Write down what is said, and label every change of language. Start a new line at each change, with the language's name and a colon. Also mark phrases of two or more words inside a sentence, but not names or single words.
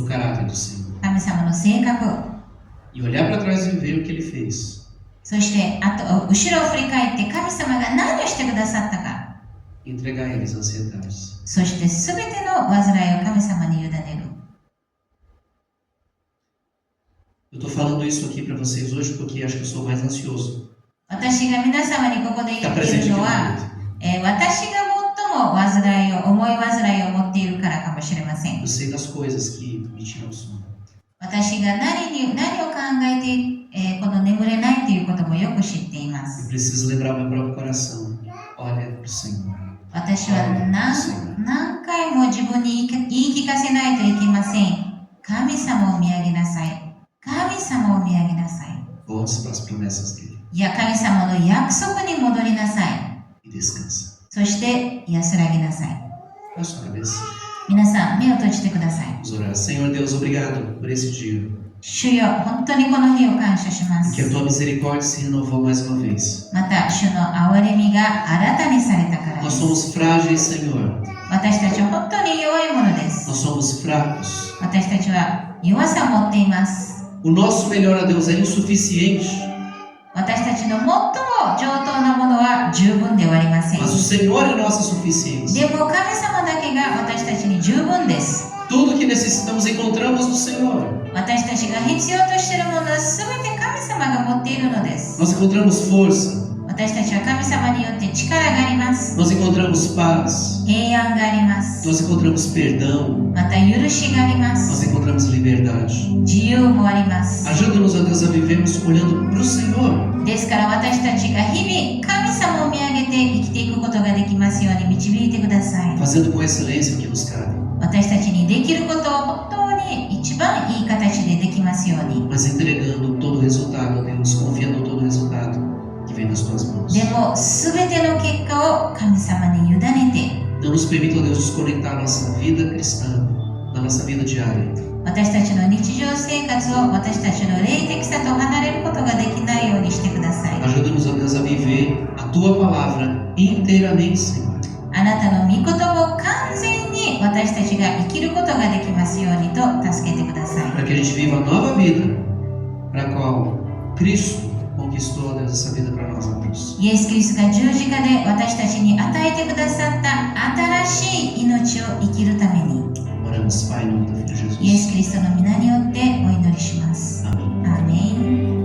Portuguese: Do caráter do Senhor.
Japanese: 神様の性格。
Portuguese: E olhar para trás e ver o que Ele fez.
Japanese: そして後ろを振り返って神様が何をしてくださったか。
Portuguese: E entregar a Ele as ansiedades.
Japanese: そして全ての煩いを神様に委ねる。
Portuguese: Eu estou falando isso aqui para vocês hoje porque acho que eu sou mais ansioso.
Japanese: 私が皆様にここで言
Portuguese: Está
Japanese: ってい
Portuguese: presente
Japanese: る
Portuguese: aqui
Japanese: の
Portuguese: no
Japanese: は、
Portuguese: momento.
Japanese: 私が最も重い煩いを持っているからかもしれません。
Portuguese: Eu sei das coisas que me tiram o sono.
Japanese: 私が何を考えて、この眠れないということもよく知っていま
Portuguese: Eu
Japanese: す。
Portuguese: preciso lembrar meu próprio coração. Olha para o Senhor.
Japanese: 私は何回も自分に言い聞かせないといけません。神様を見上げなさい。神様を見上げなさい。
Portuguese: Volte para as promessas dele
Japanese: いや、神様の約束に戻りなさい。
Portuguese: e descansa.
Japanese: そして安らぎなさい。
Portuguese: Baixe sua cabeça.
Japanese: 皆さん、目を閉じてください。
Portuguese: Vamos orar. Senhor Deus, obrigado por esse dia.
Japanese: 主よ、本当にこの日を感謝しま
Portuguese: Que a
Japanese: す。
Portuguese: tua misericórdia se renovou mais uma vez.
Japanese: また、主の憐れみが新たにされたからで
Portuguese: Nós
Japanese: す。
Portuguese: somos frágeis, Senhor.
Japanese: 私たちは本当に弱いものです。
Portuguese: Nós somos fracos.
Japanese: 私たちは弱さを持っています。
Portuguese: O nosso melhor a Deus é insuficiente.
Japanese: 私たちの最も上等なものは十分ではありません。
Portuguese: Mas o Senhor é a nossa suficiência.
Japanese: でも神様だけが私たちに十分です。
Portuguese: Tudo que necessitamos encontramos no Senhor.
Japanese: 私たちが必要としているものは全て神様が持っているのです。
Portuguese: Nós encontramos força.
Japanese: 私たちは神様によって力があります。
Portuguese: Nós encontramos paz.
Japanese: 平安があります。
Portuguese: Nós encontramos perdão.
Japanese: また許しがありま
Portuguese: Nós
Japanese: す。
Portuguese: encontramos liberdade.
Japanese: 自由もあります。
Portuguese: Ajuda-nos, ó Deus, a vivermos olhando para o Senhor.
Japanese: ですから私たちが日々神様を見上げて生きていくことができますように導いてください。
Portuguese: Fazendo com excelência o que nos cabe.
Japanese: 私たちにできることを本当に一番いい形でできますように。
Portuguese: Mas entregando todo o resultado, ó Deus, confiando todo o resultado que vem das tuas mãos.
Japanese: でも全ての結果を神様に委ねて、
Portuguese: Não nos permita, ó Deus, desconectar a nossa vida cristã da nossa vida diária.
Japanese: 私たちの日常生活を私たちの霊的さと離れることができないようにしてください。
Portuguese: Ajuda-nos, ó Deus, a viver a tua palavra inteiramente, Senhor.
Japanese: あなたの御言葉を完全に私たちが生きることができますようにと助けてください。
Portuguese: Para que a gente viva a nova vida para a qual Cristo conquistou, ó Deus, essa vida para nós na cruz.
Japanese: イエス・キリストが十字架で私たちに与えてくださった新しい命を生きるために、
Portuguese: Oramos, Pai, em nome do Filho
Japanese: イエ
Portuguese: Jesus.
Japanese: ス・キリストの皆によってお祈りします。
Portuguese: Amém.
Japanese: アーメン。